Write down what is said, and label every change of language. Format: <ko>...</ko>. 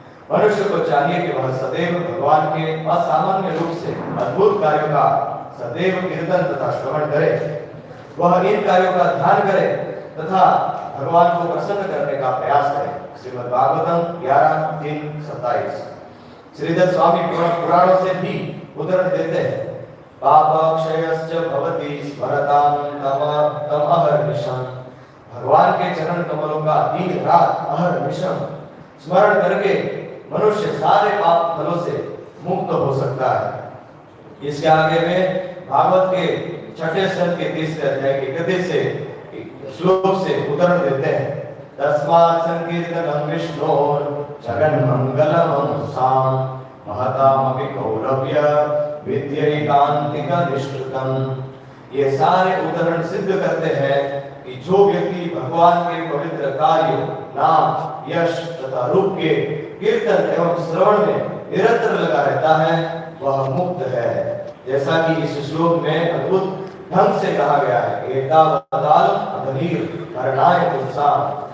<hi>मनुष्य को चाहिए कि वह सदैव भगवान के असामान्य रूप से अद्भुत कार्यों का सदैव कीर्तन तथा श्रवण करे. वह इन कार्यों का ध्यान करे तथा भगवान को प्रसन्न करने का प्रयास करे. श्रीमद् भागवतम 11:3-27. श्रीधर स्वामी पुराणों से भी उदाहरण देते हैं.</hi> <sa>पापक्षयश्च भवति स्मरतां तम अहर्निशम्.</sa> <hi>भगवान के चरण कमलों का दिन रात अहर्निशम स्मरण करके मनुष्य सारे पाप फलों से मुक्त हो सकता है. इसके आगे में भागवत के 6 स्कंद के 30 अध्याय के 31 से श्लोक से उदाहरण देते हैं.</hi> <sa>तस्मात् संकीर्तनं विष्णोर् जगन्मंगलम् साम् महतामपि कौरव्य विद्यैकान्तिकनिष्ठितम्.</sa> <hi>ये सारे उदाहरण सिद्ध करते हैं कि जो व्यक्ति भगवान के पवित्र कार्यों, नाम, यश तथा रूप के कीर्तन एवं श्रवण में निरंतर लगा रहता है वह मुक्त है। जैसा कि इस श्लोक में अद्भुत ढंग से कहा गया है,</hi> <sa>एतावताल अधनीर हरणाय पुंसाम।</sa>